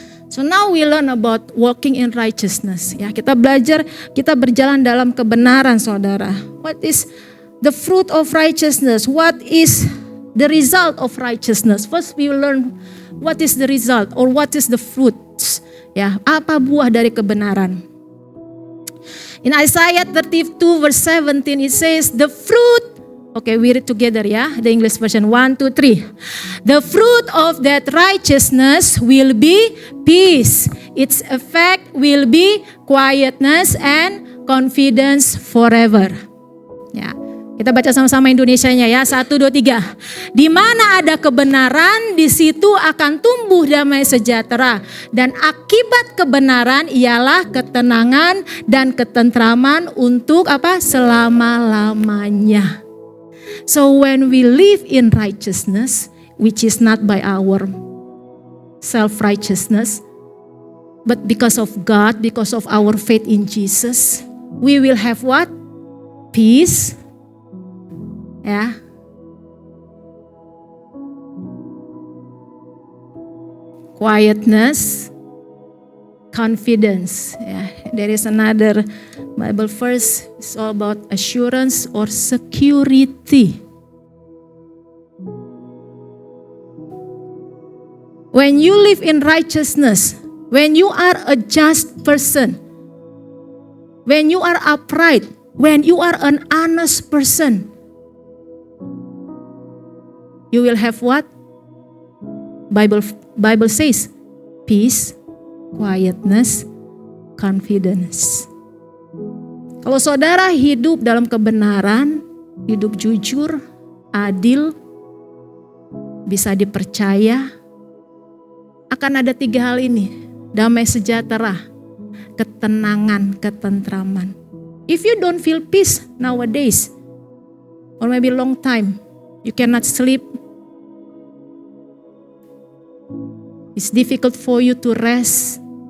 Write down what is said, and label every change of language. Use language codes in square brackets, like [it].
[en] So now we learn about walking in righteousness. [id] Kita belajar, kita berjalan dalam kebenaran, saudara. [en] What is the fruit of righteousness? What is the result of righteousness? First we will learn what is the result or what is the fruits. [id] Apa buah dari kebenaran? [en] In Isaiah 32 verse 17 it says the fruit. Okay, we read together, the English version. 1, 2, 3. The fruit of that righteousness will be peace. Its effect will be quietness and confidence forever. [id] Kita baca sama-sama Indonesianya 1, 2, 3. Di mana ada kebenaran, di situ akan tumbuh damai sejahtera. Dan akibat kebenaran ialah ketenangan dan ketentraman untuk selama-lamanya. [en] So when we live in righteousness, which is not by our self-righteousness, but because of God, because of our faith in Jesus, we will have what? Peace. Quietness, confidence. There is another Bible verse. It's all about assurance or security. When you live in righteousness, when you are a just person, when you are upright, when you are an honest person, you will have what? Bible says peace, quietness, confidence. [id] Kalau saudara hidup dalam kebenaran, hidup jujur, adil, bisa dipercaya, akan ada 3 hal ini. Damai sejahtera, ketenangan, ketentraman. [en] If you don't feel peace nowadays, or maybe long time, you cannot sleep, it's difficult for you to rest.